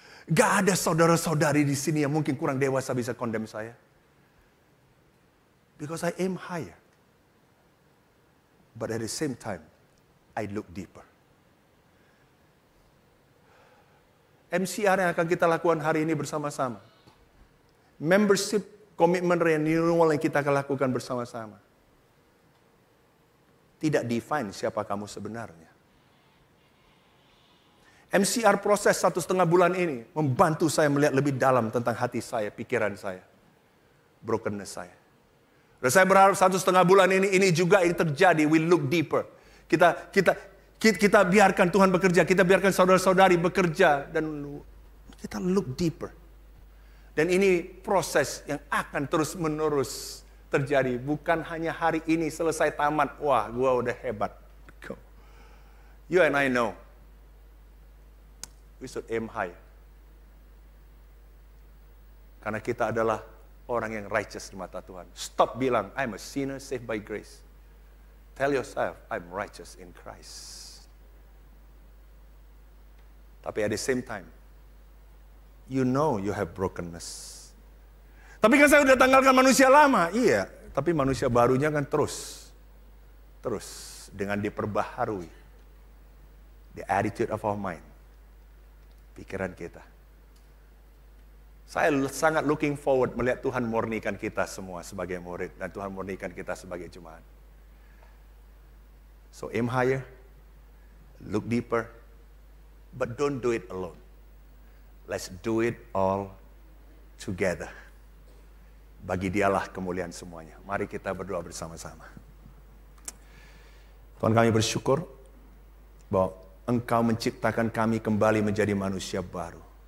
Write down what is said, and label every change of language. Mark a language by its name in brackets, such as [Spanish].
[Indonesian] Gak ada saudara-saudari di sini yang mungkin kurang dewasa bisa condemn saya. [English] Because I aim higher. But at the same time, I look deeper. [Indonesian] MCR yang akan kita lakukan hari ini bersama-sama. Membership, commitment renewal yang kita akan lakukan bersama-sama. Tidak define siapa kamu sebenarnya. MCR proses 1,5 bulan ini membantu saya melihat lebih dalam tentang hati saya, pikiran saya, brokenness saya. Dan saya berharap 1,5 bulan ini juga yang terjadi. [English] We look deeper. [Indonesian] Kita biarkan Tuhan bekerja, kita biarkan saudara-saudari bekerja dan kita [English] look deeper. [Indonesian] Dan ini proses yang akan terus-menerus terjadi. Bukan hanya hari ini selesai tamat, wah, gua udah hebat. [English] You and I know. We should aim high. [Indonesian] Karena kita adalah orang yang righteous di mata Tuhan. [English] Stop bilang, I'm a sinner saved by grace. Tell yourself, I'm righteous in Christ. [Indonesian] Tapi [English] at the same time, you know you have brokenness. [Indonesian] Tapi kan saya udah tanggalkan manusia lama. Iya, tapi manusia barunya kan terus dengan diperbaharui. [English] The attitude of our mind. [Indonesian] Pikiran kita. Saya sangat [English] looking forward [Indonesian] melihat Tuhan murnikan kita semua sebagai murid dan Tuhan murnikan kita sebagai jemaat. [English] So aim higher, look deeper, but don't do it alone. Let's do it all together. [Indonesian] Bagi Dialah kemuliaan semuanya. Mari kita berdoa bersama-sama. Tuhan, kami bersyukur bahwa Engkau menciptakan kami kembali menjadi manusia baru.